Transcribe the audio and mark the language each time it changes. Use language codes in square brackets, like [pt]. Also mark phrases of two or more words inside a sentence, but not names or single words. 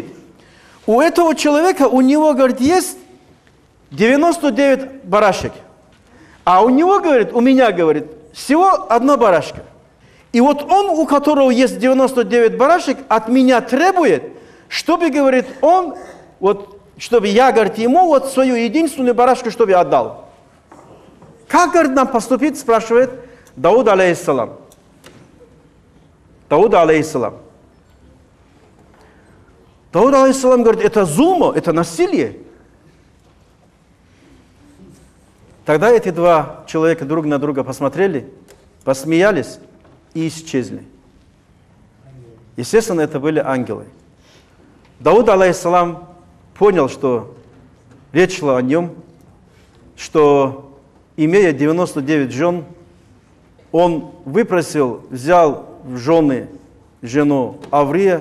[ru] У этого человека, у него, говорит, есть 99 барашек, а у него, говорит, у меня, говорит, всего одна барашка. И вот он, у которого есть 99 барашек, от меня требует, чтобы, говорит, он, вот, чтобы я, говорит, ему вот свою единственную барашку, чтобы я отдал. Как, говорит, нам поступить, спрашивает Дауд, алейхиссалам. Дауд, алейхиссалам. Дауд, алейхиссалам, говорит, это зулма, это насилие. Тогда эти два человека друг на друга посмотрели, посмеялись и исчезли. Естественно, это были ангелы. Дауд, алейхиссалам, понял, что речь шла о нем, что, имея 99 жен, он выпросил, взял в жены жену Аврия.